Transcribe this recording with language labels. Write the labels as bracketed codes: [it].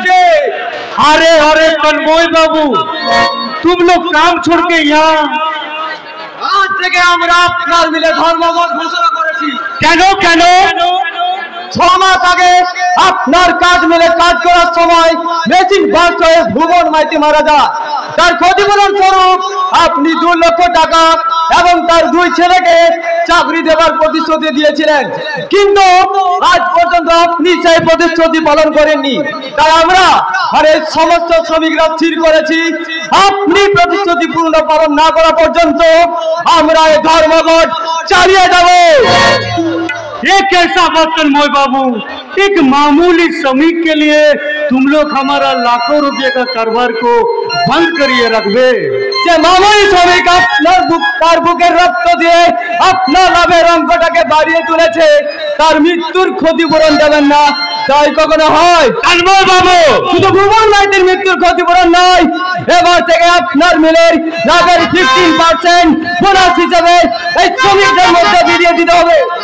[hi] अरे अरे तन्मय बाबू, तुम लोग काम छोड़ के यहाँ आज [bn] থেকে আমরা আপনার মিলে ধর্মঘট ঘোষণা করেছি। কেন কেন? 6 মাস আগে আপনার কাজ মিলে কাজ করার সময় মেশিন বাস্ট হয়ে ভুবন মাইতি মারা যায়। তার ক্ষতিপূরণ স্বরূপ আপনি 2 লক্ষ টাকা এবং তার 2 ছেলেকে চাকরি দেওয়ার প্রতিশ্রুতি দিয়েছিলেন, কিন্তু আজ পর্যন্ত আপনি সেই প্রতিশ্রুতি পালন করেননি। তাই আমরা আর এই সমস্ত শ্রমিকরা স্থির করেছি আপনি প্রতিশ্রুতি পূর্ণ পালন না করা পর্যন্ত আমরা এই ধর্মঘট চালিয়ে যাব। [hi] ये कैसा बात तन्मय बाबू, एक मामूली श्रमिक के लिए तुम लोग हमारा लाखों रुपए का कारोबार को बंद करिए रखबे। [bn] যে মামুলি শ্রমিক আপনার বুকের রক্ত দিয়ে আপনার লাভের অঙ্কটাকে বাড়িয়ে তুলেছে, তার মৃত্যুর ক্ষতিপূরণ দেবেন না, তাই কখনো হয়? তন্ময় বাবু, শুধু ভুবন মাইতির মৃত্যুর ক্ষতিপূরণ নয়, এবার থেকে আপনার মিলের লাভের 15% বোনাস হিসেবে এই শ্রমিকদের মধ্যে দিয়ে দিতে হবে।